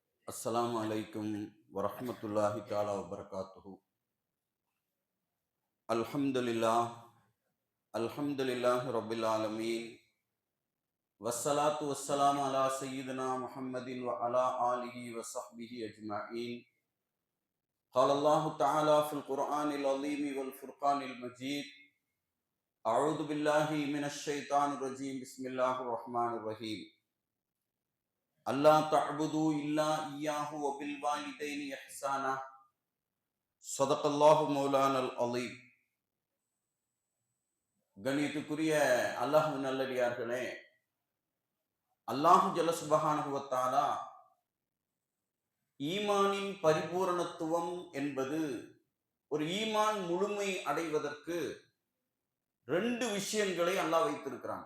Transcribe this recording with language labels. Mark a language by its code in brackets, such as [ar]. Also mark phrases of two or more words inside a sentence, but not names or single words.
[ar] السلام عليكم ورحمة الله تعالى وبركاته. الحمد لله الحمد لله رب العالمين. والصلاة والسلام على سيدنا محمد وعلى آله وصحبه أجمعين. قال الله تعالى في القرآن العظيم والفرقان المجيد. أعوذ بالله من الشيطان الرجيم. بسم الله الرحمن الرحيم. ألا تعبدوا إلا إياه وبالوالدين إحسانا. صدق الله مولانا العليم. [ta] கண்ணியத்துக்குரிய அல்லாஹ் நல்லடியார்களே, [ar] الله جل سبحانه وتعالى [ta] ஈமானின் பரிபூரணத்துவம் என்பது, ஒரு ஈமான் முழுமை அடைவதற்கு ரெண்டு விஷயங்களை அல்லாஹ் வைத்திருக்கிறான்.